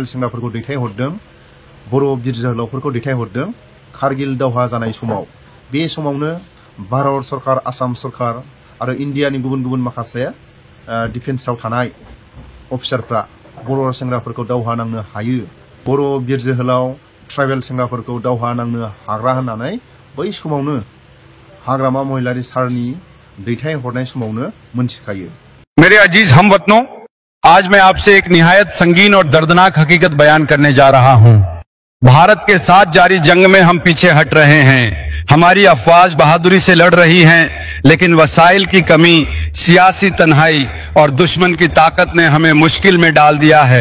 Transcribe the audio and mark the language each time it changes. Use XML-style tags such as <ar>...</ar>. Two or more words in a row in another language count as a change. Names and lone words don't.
<brx>सेंग्राफोरखौ दैथायहरदों बर' बिर जोहोलावफोरखौ दैथायहरदों कारगिल दावहा जानाय समाव बे समावनो भारत सरकार आसाम सरकार आरो इन्डियानि गुबुन गुबुन माखासे डिफेन्सआव थानाय अफिसारफ्रा बर' सेंग्राफोरखौ दावहा नांनो हायो बर' बिर जोहोलाव ट्राइबेल सेंग्राफोरखौ दावहा नांनो हाग्रा होननानै बै समावनो हाग्रामा महिलारि सारनि दैथायहरनाय समावनो मोनथिखायो।</brx> <ur>میرے عزیز ہم وطنو، آج میں آپ سے ایک نہایت سنگین اور دردناک حقیقت بیان کرنے جا رہا ہوں. بھارت کے ساتھ جاری جنگ میں ہم پیچھے ہٹ رہے ہیں. ہماری افواج بہادری سے لڑ رہی ہیں، لیکن وسائل کی کمی، سیاسی تنہائی اور دشمن کی طاقت نے ہمیں مشکل میں ڈال دیا ہے.</ur>